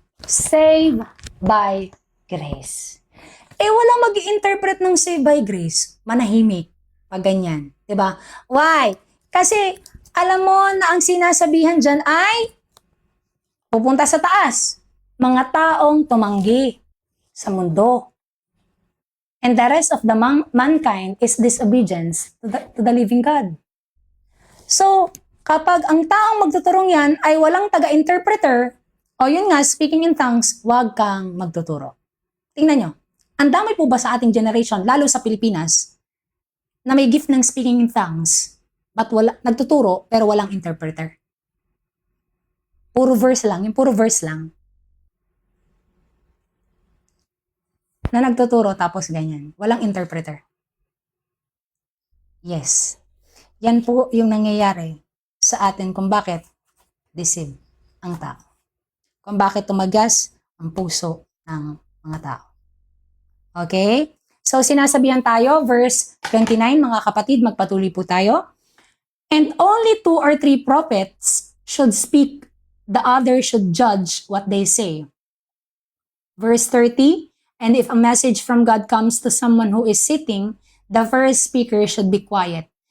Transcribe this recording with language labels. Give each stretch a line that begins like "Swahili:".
English: Save by grace.
Filipino: Walang mag-i-interpret ng save by grace. Manahimik. Pag ganyan. Diba? Why? Kasi, alam mo na ang sinasabihan dyan ay pupunta sa taas. Mga taong tumanggi sa mundo.
English: And the rest of the mankind is disobedience to the living God.
Filipino: So, kapag ang taong magtuturong yan ay walang taga-interpreter, o yun nga, speaking in tongues, huwag kang magtuturo. Tingnan nyo. Ang dami po ba sa ating generation, lalo sa Pilipinas, na may gift ng speaking in tongues, but nagtuturo, pero walang interpreter. Puro verse lang, yung puro verse lang. Na nagtuturo, tapos ganyan. Walang interpreter. Yes. Yan po yung nangyayari sa atin kung bakit deceive ang tao. Kung bakit tumagas ang puso ng mga tao. Okay? So, sinasabihan tayo, verse 29, mga kapatid, magpatuloy po tayo.
English: And only 2 or 3 prophets should speak, the other should judge what they say. Verse 30, and if a message from God comes to someone who is sitting, the first speaker should be quiet.